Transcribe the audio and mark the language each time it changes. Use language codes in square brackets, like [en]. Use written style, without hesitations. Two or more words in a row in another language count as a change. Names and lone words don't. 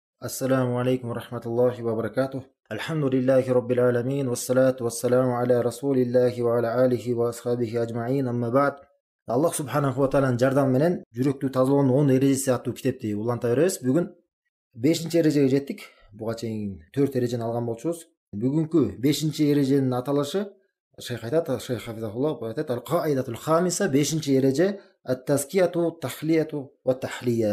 [ar] السلام عليكم ورحمة الله وبركاته الحمد لله رب العالمين والصلاة والسلام على رسول الله وعلى آله وأصحابه أجمعين أما بعد. [ky] Аллах [ar] سبحانه وتعالى [ky] жардамы менен жүрөктү тазалоонун 10 эрежеси аттуу китепти уланта беребиз. Бүгүн 5-эрежеге жеттик. Буга чейин 4 эрежени алган болчубуз. Бүгүнкү 5-эреженин аталышы Шейх айтат, Шейх Хафизахуллах айтат, [ar] القاعدة الخامسة, [ky] 5-эреже [ar] التزكية تخلية وتحلية.